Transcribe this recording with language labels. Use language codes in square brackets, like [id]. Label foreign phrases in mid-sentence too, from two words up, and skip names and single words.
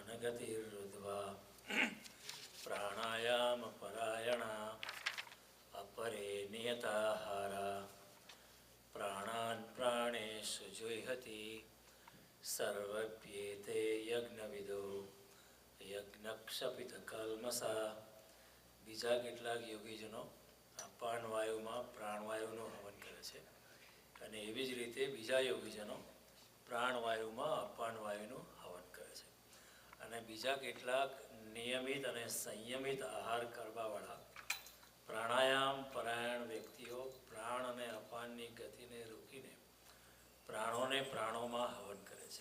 [sa] नियतिरुद्ध्वा प्राणायाम परायणा अपरे नियताहारा प्राणान् प्राणेषु जुह्यति सर्वप्येते यज्ञविदो યજ્ઞક્ષપિતકલ્મસા. [gu] બીજા કેટલાક યોગીજનો અપાનવાયુમાં પ્રાણવાયુનું હવન કરે છે અને એવી જ રીતે બીજા યોગીજનો પ્રાણવાયુમાં અપાનવાયુનું હવન કરે છે. અને બીજા કેટલાક નિયમિત અને સંયમિત આહાર કરવાવાળા પ્રાણાયામ પરાયણ વ્યક્તિઓ પ્રાણ અને અપાનની ગતિને રોકીને પ્રાણોને પ્રાણોમાં હવન કરે છે.